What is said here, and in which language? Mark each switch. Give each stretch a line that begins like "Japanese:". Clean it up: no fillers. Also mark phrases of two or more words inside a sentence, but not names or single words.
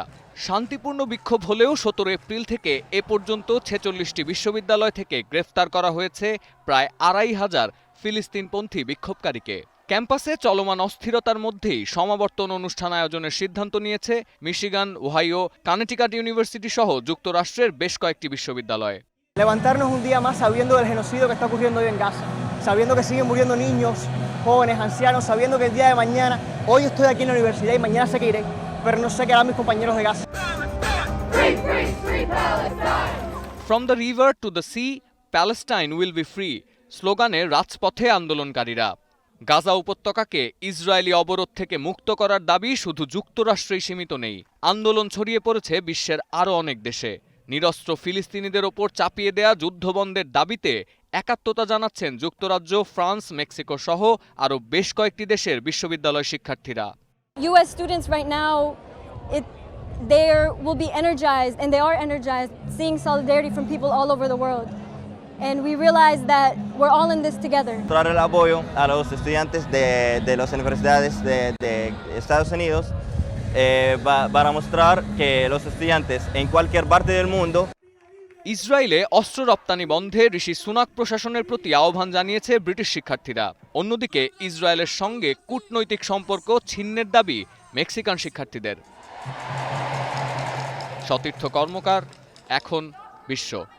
Bangla: শান্তিপূর্ণ বিক্ষোভ হলেও 17 এপ্রিল থেকে এ পর্যন্ত 46টি বিশ্ববিদ্যালয় থেকে গ্রেফতার করা হয়েছে প্রায় 2,500 ফিলিস্তিনপন্থী বিক্ষোভকারীকে। ক্যাম্পাসে চলমান অস্থিরতার মধ্যেই সমাবর্তন অনুষ্ঠান আয়োজনের সিদ্ধান্ত নিয়েছে মিশিগান, ওহাইও, কানেটিকাট ইউনিভার্সিটি সহ যুক্তরাষ্ট্রের বেশ কয়েকটি বিশ্ববিদ্যালয়।
Spanish: Levantarnos un día más sabiendo del genocidio que está ocurriendo hoy en Gaza, sabiendo que siguen muriendo niños, jóvenes, ancianos, sabiendo que el día de mañana, hoy estoy aquí en la universidad y mañana sé que iré, pero no sé qué harán mis compañeros de Gaza.
English: Free, free, free Palestine! From the river to the sea, Palestine will be free
Bangla: স্লোগানে রাজপথে আন্দোলনকারীরা। গাজা উপত্যকাকে ইসরায়েলি অবরোধ থেকে মুক্ত করার দাবি শুধু যুক্তরাষ্ট্রেই সীমিত নেই, আন্দোলন ছড়িয়ে পড়েছে বিশ্বের আরও অনেক দেশে। নিরস্ত্র ফিলিস্তিনিদের ওপর চাপিয়ে দেয়া যুদ্ধবন্ধের দাবিতে একাত্মতা জানাচ্ছেন যুক্তরাজ্য, ফ্রান্স, মেক্সিকো সহ আরও বেশ কয়েকটি দেশের বিশ্ববিদ্যালয় শিক্ষার্থীরা।
English: US students right now, they will be energized, and they are energized, seeing solidarity from people all over the world. And we realize that we're all in this together.
Spanish: Mostrar el apoyo a los estudiantes de las universidades de Estados Unidos para mostrar que los estudiantes en cualquier parte del mundo.
Bangla: ইসরায়েলে অস্ত্র রপ্তানি বন্ধে ঋষি সুনাক প্রশাসনের প্রতি আহ্বান জানিয়েছে ব্রিটিশ শিক্ষার্থীরা। অন্যদিকে ইসরায়েলের সঙ্গে কূটনৈতিক সম্পর্ক ছিন্নের দাবি মেক্সিকান শিক্ষার্থীদের। সতীর্থ কর্মকার, এখন বিশ্ব।